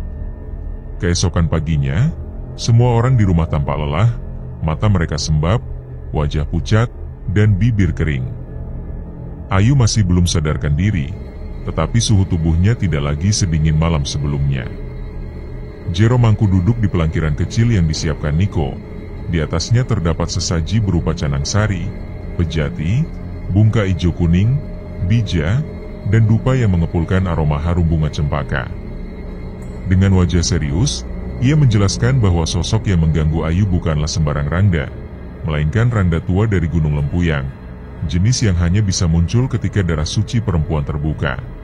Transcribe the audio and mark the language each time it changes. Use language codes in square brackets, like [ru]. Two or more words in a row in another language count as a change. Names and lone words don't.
[id] Keesokan paginya, semua orang di rumah tampak lelah, mata mereka sembab, wajah pucat, dan bibir kering. Ayu masih belum sadarkan diri, tetapi suhu tubuhnya tidak lagi sedingin malam sebelumnya. Jero Mangku duduk di pelangkiran kecil yang disiapkan Niko. Di atasnya terdapat sesaji berupa canang sari, pejati, bungka ijo kuning, bija, dan dupa yang mengepulkan aroma harum bunga cempaka. Dengan wajah serius, ia menjelaskan bahwa sosok yang mengganggu Ayu bukanlah sembarang Rangda, melainkan Rangda tua dari Gunung Lempuyang, jenis yang hanya bisa muncul ketika darah suci perempuan terbuka.